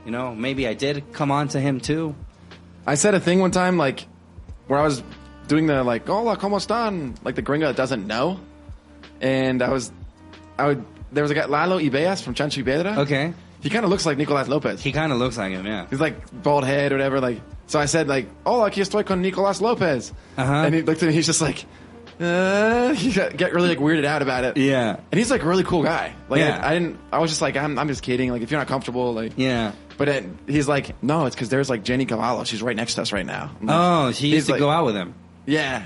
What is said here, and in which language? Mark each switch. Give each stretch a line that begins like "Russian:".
English: You know, maybe I did come on to him, too. I said a thing one time, like, where I was doing the, like,
Spanish: hola, ¿cómo están?
English: Like, the gringo that doesn't know. And there was a guy, Lalo Ibeas from Chancho y Piedra. Okay. He kind of looks like Nicolás López. He kind of looks like him, yeah. He's like bald head or whatever. Like, so I said, like,
Spanish: hola, aquí estoy con Nicolás López.
English: Uh-huh. And he looked at me, he's just like, he got really like weirded out about it. Yeah. And he's like a really cool guy. Like, yeah. I was just like, I'm just kidding. Like, if you're not comfortable, like, yeah. But he's like, no, it's because there's like Jenny Cavallo. She's right next to us right now. Like, she used to go out with him. Yeah.